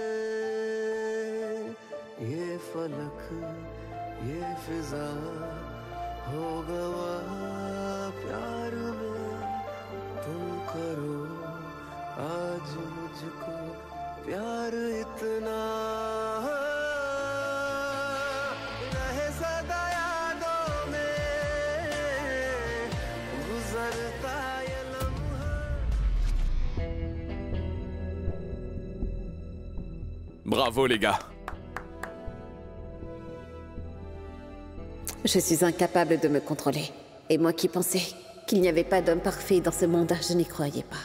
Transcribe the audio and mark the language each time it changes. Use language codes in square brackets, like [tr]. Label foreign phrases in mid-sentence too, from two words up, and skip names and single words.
[hi] ये फलक ये फिजा हो गवा प्यार में तुम करो आज मुझको प्यार इतना रहे सदा यादों में गुजरता ये लम्हा। [fr] Bravo les gars. Je suis incapable de me contrôler. Et moi qui pensais qu'il n'y avait pas d'homme parfait dans ce monde, je n'y croyais pas.